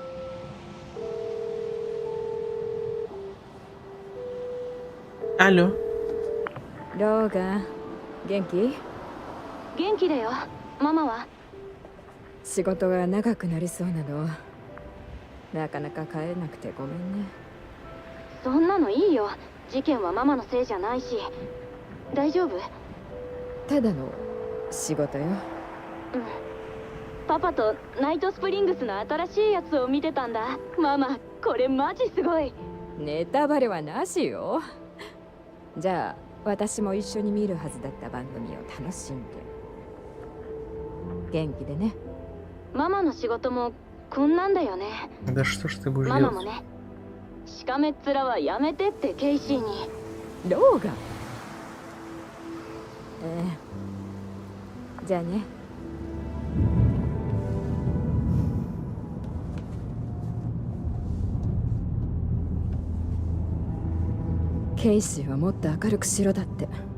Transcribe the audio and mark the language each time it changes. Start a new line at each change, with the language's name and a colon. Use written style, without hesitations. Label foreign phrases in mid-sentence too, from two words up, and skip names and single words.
Russian: Алло.
Japanese: ローガン、元気？元気だよ。ママは？仕事が長くなりそうなの。なかなか帰れなくてごめんね。そんなのいいよ。事件はママのせいじゃないし。大丈夫？ただの仕事よ。うん。パパとナイトスプリングスの新しいやつを見てたんだ。ママ、これマジすごい。ネタバレはなしよ。じゃあ私も一緒に見るはずだった番組を楽しんで。元気でね。ママの仕事もこんなんだよね。
Russian: Да что ж ты будешь
Japanese: ママ
Russian: делать?
Japanese: もね。しかめっ面はやめてってケイシーに。ローガン。じゃあね。ケイシーはもっと明るくしろだって。